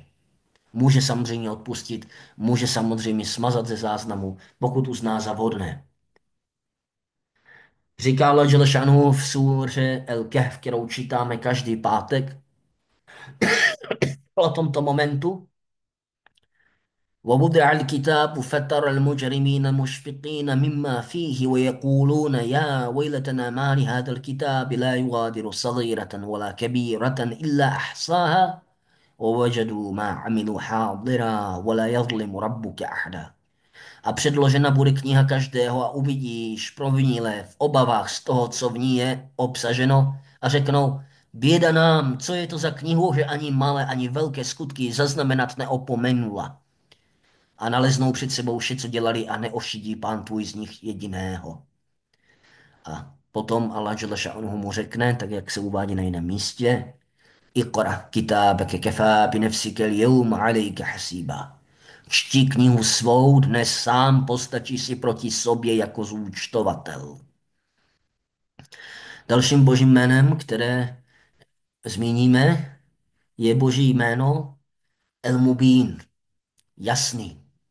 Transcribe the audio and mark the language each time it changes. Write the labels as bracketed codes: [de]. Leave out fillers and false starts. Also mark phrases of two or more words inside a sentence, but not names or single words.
[cs] Může samozřejmě odpustit, může samozřejmě smazat ze záznamu, pokud uzná za vhodné. Říká Allah [ar] جل شأنه [cs] v súře El-Kahf, kterou čítáme každý pátek, o tomto momentu: [ar] ووضع الكتاب فترى المجرمين مشفقين مما فيه ويقولون يا ويلتنا ما لهذا الكتاب لا يغادر صغيرة ولا كبيرة إلا أحصاها ووجدوا ما عملوا حاضرا ولا يظلم ربك أحدا. [cs] A předložena bude kniha každého a uvidíš provinile v obavách z toho, co v ní je obsaženo, a řeknou: běda nám, co je to za knihu, že ani malé, ani velké skutky zaznamenat neopomenula. A naleznou před sebou vše, co dělali, a neošidí pán tvůj z nich jediného. A potom Allah [ar] جل شأنه [cs] mu řekne, tak jak se uvádí na jiném místě: [ar] اقرأ كتابك كفى بنفسك اليوم عليك حسيبا. [cs] Čti knihu svou, dnes sám postačí si proti sobě jako zúčtovatel. Dalším božím jménem, které zmíníme, je boží jméno El-Mubín, jasný.